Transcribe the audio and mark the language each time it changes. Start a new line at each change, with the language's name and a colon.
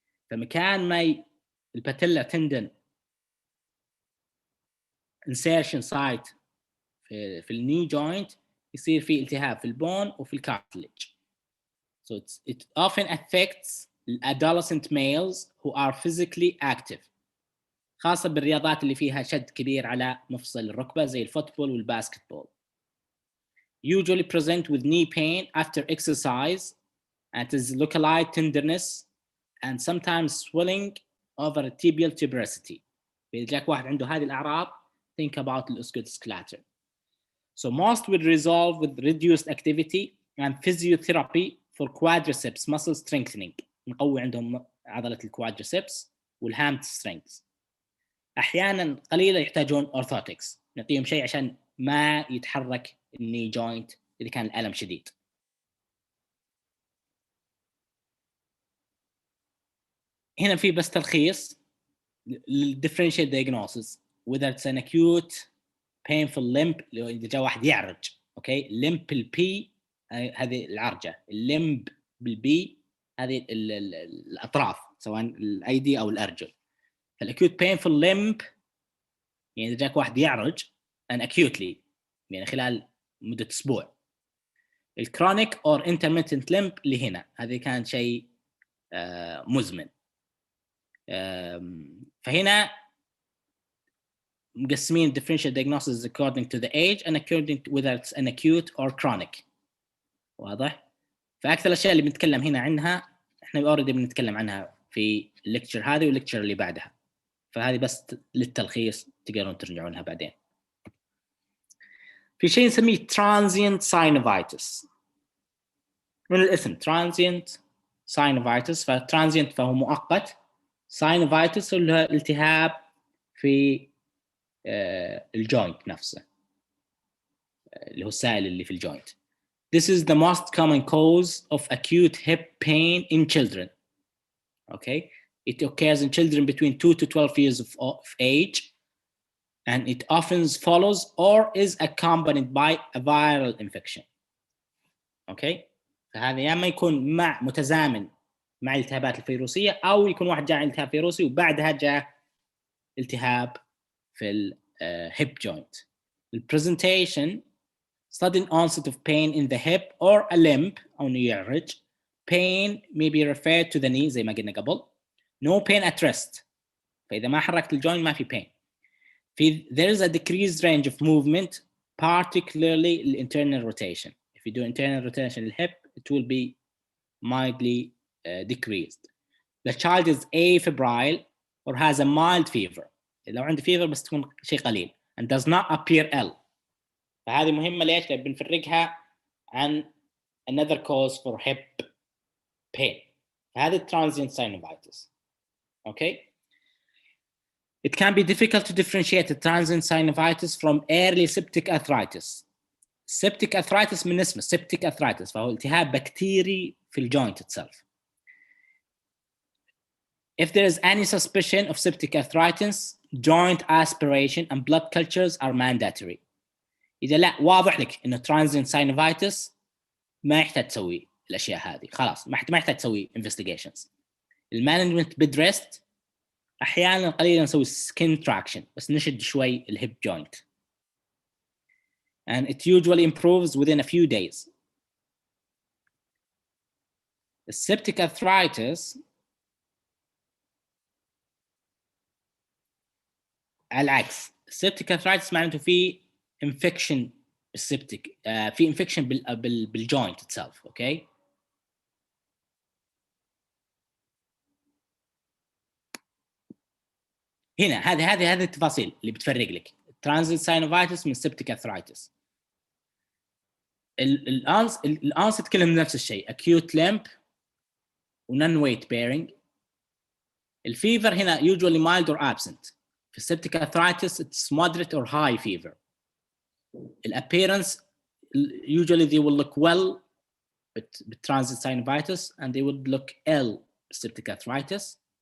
Arabic: فمكان ما الباتيلا tendon insertion site في الني joint يصير فيه التهاب في البون وفي الكارتليج.
English: So it often affects adolescent males who are physically active،
Arabic: خاصة بالرياضات اللي فيها شد كبير على مفصل الركبة زي الفوتبول والباسكتبول.
English: Usually present with knee pain after exercise and it is localized tenderness and sometimes swelling over tibial tuberosity.
Arabic: إذا جاك واحد عنده هذه الأعراض
English: think about the Osgood-Schlatter. So most will resolve with reduced activity and physiotherapy for quadriceps muscle strengthening.
Arabic: نقوي عندهم عضلة الquadriceps والhamstring. احيانا قليلا يحتاجون اورثوتكس، نعطيهم شيء عشان ما يتحرك الني جوينت اذا كان الالم شديد. هنا في بس تلخيص للديفرنشال
English: diagnosis whether it's an acute painful limp،
Arabic: اذا جاء واحد يعرج، اوكي، limp بالبي هذه العرجه، الليمب بالبي هذه الاطراف سواء الايدي او الارجل. فالاكيوت painful limp يعني اذا جاك واحد يعرج and acutely يعني خلال مده اسبوع. الكرونيك or intermittent limp اللي هنا هذه كان شيء مزمن. فهنا مقسمين
English: differential diagnosis according to the age and according to whether it's an acute or chronic.
Arabic: واضح؟ فأكثر الأشياء اللي بنتكلم هنا عنها إحنا already بنتكلم عنها في الليكتشر هذه والليكتشر اللي بعدها، فهذه بس للتلخيص تقدرون ترجعون لها بعدين. في شيء نسميه transient synovitis من الاسم transient synovitis، فترانزينت فهو مؤقت، synovitis اللي هو التهاب في الجوينت نفسه اللي هو السائل اللي في الجوينت.
English: This is the most common cause of acute hip pain in children. Okay, it occurs in children between 2 to 12 years of age, and it often follows or is accompanied by a viral infection.
Arabic: Okay, فهذا يا اما يكون متزامن مع الالتهابات الفيروسيه، او يكون واحد جاء التهاب فيروسي وبعدها جاء التهاب في الهيب جوينت.
English: البرزنتيشن sudden onset of pain in the hip or a limb
Arabic: أو يعرج.
English: Pain may be referred to the knee
Arabic: زي ما قلنا قبل.
English: No pain at rest.
Arabic: فإذا ما حركت الجوينت ما في pain.
English: There is a decreased range of movement, particularly the internal rotation. If you do internal rotation in the hip, it will be mildly decreased. The child is afebrile or has a mild fever.
Arabic: لو عنده fever بس تكون شيء قليل
English: and does not appear ill.
Arabic: فهذه مهمة ليش؟ لأن بنفرقها عن
English: another cause for hip pain. فهذه transient synovitis. Okay. It can be difficult to differentiate the transient synovitis from early septic arthritis.
Arabic: Septic arthritis من اسمه septic arthritis فهو التهاب بكتيري في الجوينت itself.
English: If there is any suspicion of septic arthritis, joint aspiration and blood cultures are mandatory.
Arabic: إذا لا واضح لك إنه transient synovitis ما يحتاج تسوي الأشياء هذه، خلاص ما يحتاج تسوي investigations. المانجمنت بدرست أحيانا قليلا نسوي skin traction بس نشد شوي الهيب joint.
English: And it usually improves within a few days. The septic arthritis
Arabic: على العكس،
English: septic arthritis معناته في infection بالسبتيك، في infection بالجوينت itself.
Arabic: اوكي، هنا هذه التفاصيل اللي بتفرق لك transient synovitis من septic arthritis. الانست كلهم نفس الشيء،
English: acute limp non weight bearing. الفيفر هنا usually mild or absent. في septic arthritis it's moderate or high fever. الappearance usually they will look well with transient synovitis and they would look ill with septic arthritis.